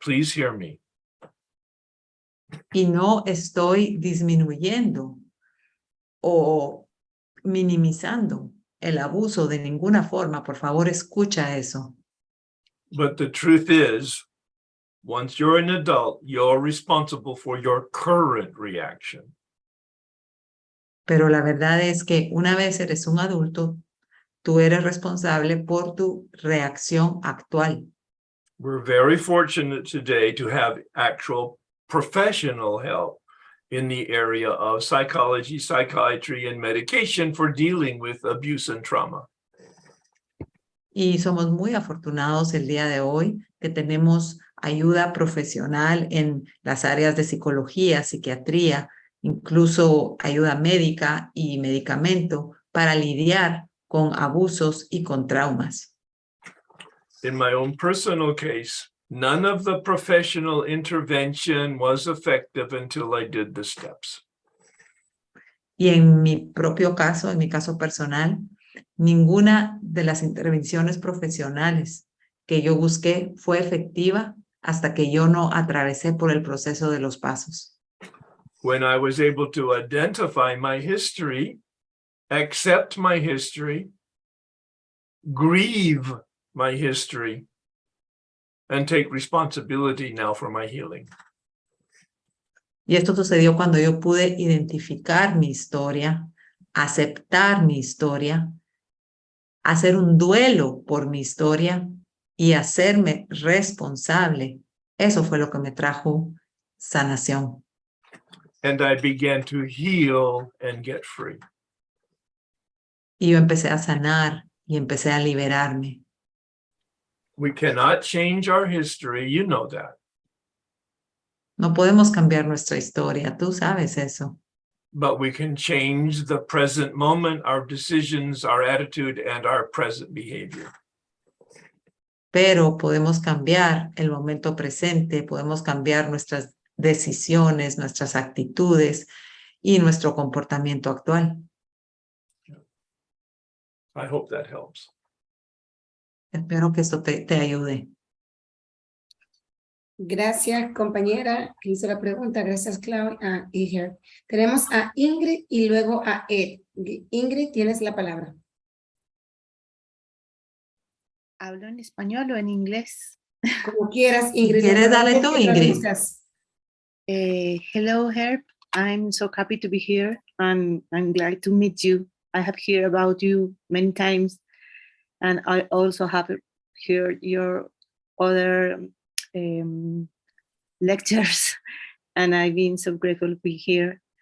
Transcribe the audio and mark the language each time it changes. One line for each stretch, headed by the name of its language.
English: Please hear me.
Spanish: Y no estoy disminuyendo o minimizando el abuso de ninguna forma. Por favor, escucha eso.
English: But the truth is, once you're an adult, you're responsible for your current reaction.
Spanish: Pero la verdad es que una vez eres un adulto, tú eres responsable por tu reacción actual.
English: We're very fortunate today to have actual professional help in the area of psychology, psychiatry, and medication for dealing with abuse and trauma.
Spanish: Y somos muy afortunados el día de hoy que tenemos ayuda profesional en las áreas de psicología, psiquiatría, incluso ayuda médica y medicamento para lidiar con abusos y con traumas.
English: In my own personal case, none of the professional intervention was effective until I did the steps.
Spanish: Y en mi propio caso, en mi caso personal, ninguna de las intervenciones profesionales que yo busqué fue efectiva hasta que yo no atravesé por el proceso de los pasos.
English: When I was able to identify my history, accept my history, grieve my history, and take responsibility now for my healing.
Spanish: Y esto sucedió cuando yo pude identificar mi historia, aceptar mi historia, hacer un duelo por mi historia y hacerme responsable. Eso fue lo que me trajo sanación.
English: And I began to heal and get free.
Spanish: Y yo empecé a sanar y empecé a liberarme.
English: We cannot change our history, you know that.
Spanish: No podemos cambiar nuestra historia, tú sabes eso.
English: But we can change the present moment, our decisions, our attitude, and our present behavior.
Spanish: Pero podemos cambiar el momento presente, podemos cambiar nuestras decisiones, nuestras actitudes y nuestro comportamiento actual.
English: I hope that helps.
Spanish: Espero que esto te ayude. Gracias, compañera, que hizo la pregunta. Gracias, Claudia y Herb. Tenemos a Ingrid y luego a Ed. Ingrid, tienes la palabra. ¿Hablo en español o en inglés? Como quieras, Ingrid. ¿Quieres darle tú, Ingrid?
English: Hello, Herb. I'm so happy to be here and I'm glad to meet you. I have heard about you many times and I also have heard your other lectures and I've been so grateful to be here.